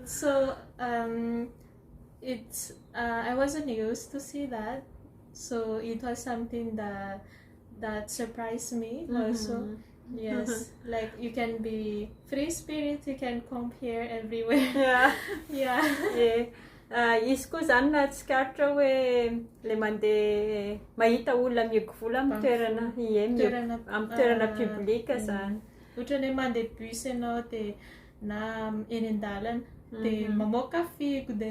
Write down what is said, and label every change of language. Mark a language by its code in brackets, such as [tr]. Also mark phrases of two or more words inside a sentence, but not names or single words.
[en] So it's I wasn't used to see that, so it was something that surprised me also. Like you can be free spirit, you can comb hair everywhere. [mg] Izy koa zany na tsikaritra hoe le mandeha mahita olona mihogo-vola amin'ny toerana amin'ny toerana publika zany. Ohatra hoe mandeha bus ianao de na eny an-dalana de mamoaka figo de